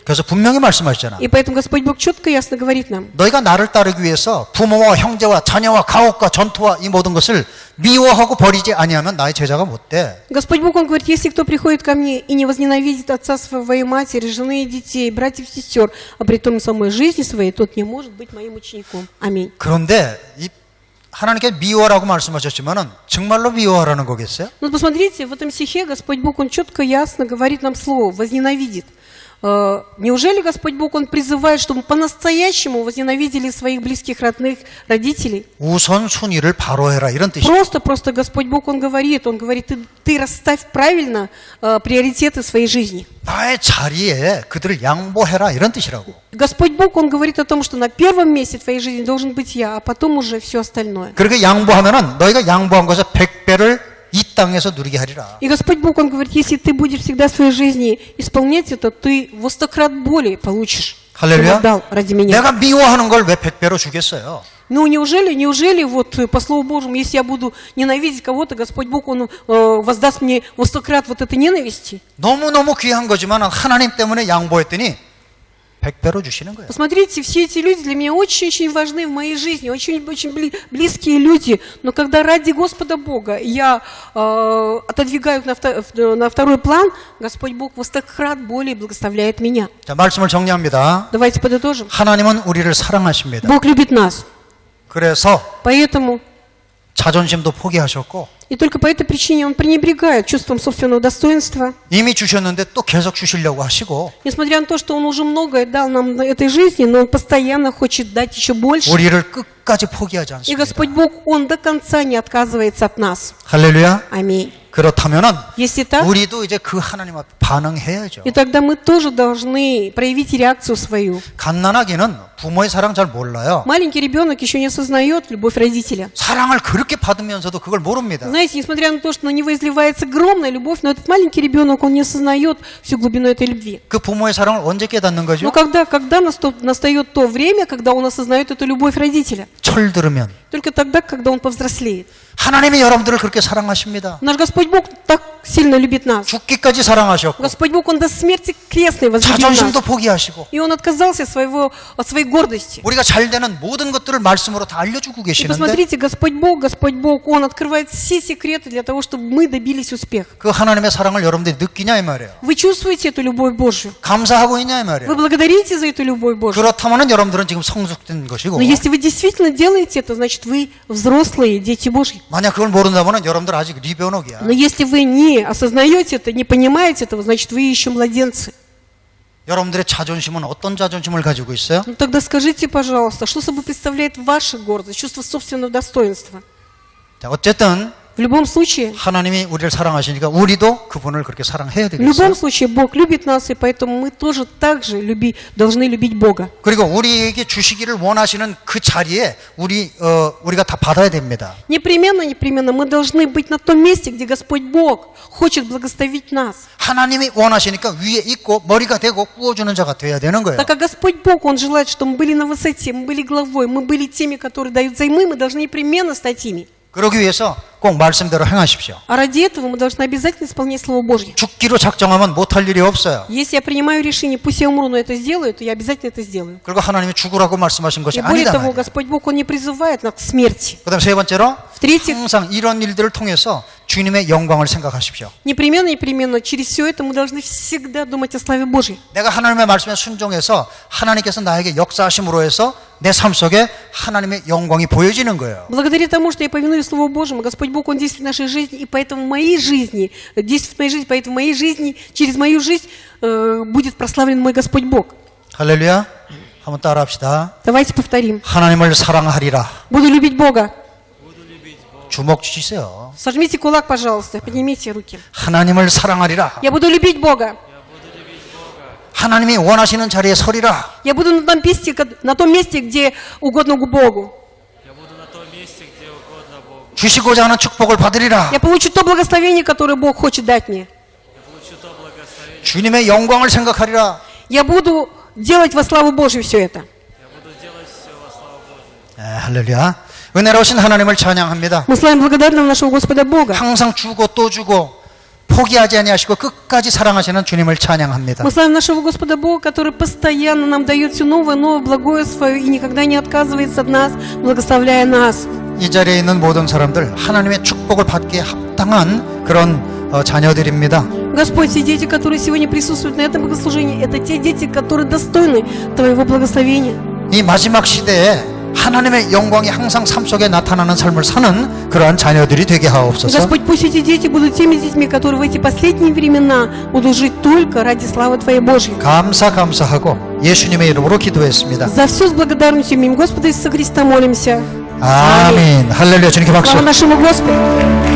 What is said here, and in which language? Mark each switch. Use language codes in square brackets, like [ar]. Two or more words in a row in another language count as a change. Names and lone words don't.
[ko] 그래서 분명히 말씀하시잖아. [ru] И поэтому Господь Бог четко и ясно говорит нам. [ko] 너희가 나를 따르기 위해서 부모와 형제와 자녀와 가옥과 전투와 이 모든 것을 미워하고 버리지 아니하면 나의 제자가 못 돼. [ru] Господь Бог, Он говорит, если кто приходит ко мне и не возненавидит отца своего и матери, жены и детей, братьев и сестер, а при том самой жизни своей, тот не может быть моим учеником. Аминь. [ko] 그런데 이 하나님께 미워라고 말씀하셨지만은 정말로 미워하라는 거겠어요? [ru] Ну, посмотрите, в этом стихе Господь Бог, Он четко, ясно говорит нам слово «возненавидит». Неужели Господь Бог, Он призывает, чтобы по-настоящему возненавидели своих близких, родных, родителей? [ko] 우선순위를 바로 해라 이런 뜻이에요. [ru] Просто Господь Бог, Он говорит, ты расставь правильно приоритеты своей жизни. [ko] 나의 자리에 그들을 양보해라 이런 뜻이라고. [ru] Господь Бог, Он говорит о том, что на первом месте твоей жизни должен быть я, а потом уже все остальное. [ko] 그렇게 양보하면은 너희가 양보한 것의 100배를 이 땅에서 누리게 하리라. [ru] И Господь Бог, Он говорит, если ты будешь всегда в своей жизни исполнять это, ты во 100-крат более получишь, чем [ko] 할렐루야. [ru] отдал ради меня. [ko] 내가 미워하는 걸 왜 100배로 주겠어요? [ru] Ну, неужели вот по Слову Божьему, если я буду ненавидеть кого-то, Господь Бог, Он воздаст мне во 100-крат вот этой ненависти? [ko] 너무너무 귀한 거지만 하나님 때문에 양보했더니 100배로 주시는 거예요. [ru] Посмотрите, все эти люди для меня очень-очень важны в моей жизни, очень-очень близкие люди. Но когда ради Господа Бога я отодвигаю их на второй план, Господь Бог во 100-крат более благословляет меня. [ko] 자, 말씀을 정리합니다. [ru] Давайте подытожим. [ko] 하나님은 우리를 사랑하십니다. [ru] Бог любит нас. [ko] 그래서 [ru] Поэтому, [ko] 자존심도 포기하셨고 [ru] и только по этой причине Он пренебрегает чувством собственного достоинства. [ko] 이미 주셨는데 또 계속 주시려고 하시고 [ru] Несмотря на то, что Он уже многое дал нам на этой жизни, но Он постоянно хочет дать еще больше. [ko] 우리를 끝까지 포기하지 [ru] И [ko] 않습니다. [ru] Господь Бог, Он до конца не отказывается от нас. [ko] 할렐루야. [ru] Аминь. [ko] 그렇다면은 [ru] Если так, [ko] 우리도 이제 그 하나님 앞에 반응해야죠. [ru] и тогда мы тоже должны проявить реакцию свою. [ko] 갓난아기는 부모의 사랑 잘 몰라요. [ru] Маленький ребенок еще не осознает любовь родителя. [ko] 사랑을 그렇게 받으면서도 그걸 모릅니다. [ru] Знаете, несмотря на то, что на него изливается огромная любовь, но этот маленький ребенок, он не осознает всю глубину этой любви. [ko] 그 부모의 사랑을 언제 깨닫는 [ru] Но [ko] 거죠? [ru] когда настает то время, когда он осознает эту любовь родителя? [ko] 철 들으면 [ru] Только тогда, когда он повзрослеет. [ko] 하나님이 여러분들을 그렇게 사랑하십니다. [ru] Наш Господь Бог так сильно любит нас. [ko] 죽기까지 사랑하셨고 [ru] Господь Бог, Он до смерти крестной возлюбил [ko] 자존심도 [ru] нас. [ko] 포기하시고 [ru] И Он отказался от своей гордости. [ko] 우리가 잘 되는 모든 것들을 말씀으로 다 알려주고 [ru] И [ko] 계시는데 [ru] посмотрите, Господь Бог, Он открывает все секреты для того, чтобы мы добились успеха. [ko] 그 하나님의 사랑을 여러분들이 느끼냐 이 말이에요. [ru] Вы чувствуете эту любовь Божью? [ko] 감사하고 있냐 이 [ru] Вы [ko] 말이에요. [ru] благодарите за эту любовь Божью? [ko] 그렇다면 여러분들은 지금 성숙된 것이고 [ru] Но если вы действительно делаете это, значит вы взрослые дети Божьи. [ko] 만약 그걸 모른다면 여러분들 아직 리베온옥이야. [ru] Но если вы не осознаете это, не понимаете этого, значит вы еще младенцы. [ko] 여러분들의 자존심은 어떤 자존심을 가지고 있어요? [ru] Ну тогда скажите, пожалуйста, что собой представляет ваша гордость, чувство собственного достоинства? [ko] 자, 어쨌든 [ru] В любом случае, [ko] 하나님이 우리를 사랑하시니까 우리도 그분을 그렇게 사랑해야 [ru] в любом [ko] 되겠어요. [ru] случае Бог любит нас, и поэтому мы тоже так же должны любить Бога. [ko] 그리고 우리에게 주시기를 원하시는 그 자리에 우리가 다 받아야 됩니다. [ru] Непременно мы должны быть на том месте, где Господь Бог хочет благословить нас. [ko] 하나님이 원하시니까 위에 있고 머리가 되고 꾸어주는 자가 돼야 되는 거예요. [ru] Так как Господь Бог, Он желает, чтобы мы были на высоте, мы были главой, мы были теми, которые дают взаймы, мы должны непременно стать ими. [ko] 그러기 위해서 꼭 말씀대로 행하십시오. [ru] А ради этого мы должны обязательно исполнять Слово Божье. [ko] 죽기로 작정하면 못할 일이 없어요. [ru] Если я принимаю решение, пусть я умру, но это сделаю, то я обязательно это сделаю. [ko] 그리고 하나님이 죽으라고 말씀하신 것이 [ru] И более [ko] 아니다 [ru] того, [ko] 말이에요. [ru] Господь Бог, Он не призывает нас к смерти. [ko] 그 다음 세 번째로 [ru] В-третьих, [ko] 항상 이런 일들을 통해서 주님의 영광을 생각하십시오. [ru] непременно, через все это мы должны всегда думать о славе Божьей. [ko] 내가 하나님의 말씀에 순종해서 하나님께서 나에게 역사하심으로 해서 내 삶 속에 하나님의 영광이 보여지는 거예요. [ru] Благодаря тому, что я повинуюсь Слову Божьему, Господь Бог, Он действует в нашей жизни, и поэтому в моей жизни, через мою жизнь будет прославлен мой Господь Бог. [ko] 할렐루야. 한번 따라합시다. [ru] Давайте повторим. [ko] 하나님을 사랑하리라. [ru] Буду любить Бога. [ko] 주먹 주시세요. [ru] Сожмите кулак, пожалуйста, поднимите руки. [ko] 하나님을 사랑하리라. [ru] Я буду любить Бога. [ko] 하나님이 원하시는 자리에 서리라. [ru] Я буду на том месте, где угодно Богу. Я буду на том месте, где угодно Богу. [ko] 주시고자 하는 축복을 받으리라. [ru] Я получу то благословение, которое Бог хочет дать мне. Я получу то благословение. [ko] 주님의 영광을 생각하리라. [ru] Я буду делать во славу Божью все это. Я буду делать все во славу Божью. [ko] 할렐루야. 은혜로우신 하나님을 찬양합니다. [ru] Мы славим благодарным нашего Господа Бога. [ko] 항상 주고 또 주고 포기하지 아니하시고 끝까지 사랑하시는 주님을 찬양합니다. [ru] Мы славим нашего Господа Бога, который постоянно нам дает все новое, новое, благое свое и никогда не отказывается от нас, благословляя нас. [ko] 이 자리에 있는 모든 사람들 하나님의 축복을 받기에 합당한 그런 자녀들입니다. [ru] Господь, все дети, которые сегодня присутствуют на этом богослужении, это те дети, которые достойны Твоего благословения. [ko] 이 마지막 시대에 하나님의 영광이 항상 삶 속에 나타나는 삶을 사는 그러한 자녀들이 되게 하옵소서. [ru] Господь, пусть эти дети будут теми детьми, которые в эти последние времена будут жить только ради славы Твоей Божьей. [ko] 감사하고 예수님의 이름으로 기도했습니다. [ru] За все с благодарностью имени Господа Иисуса Христа молимся. [ko] 아멘. 할렐루야. 주님께 박수. [ru] Слава нашему Господу.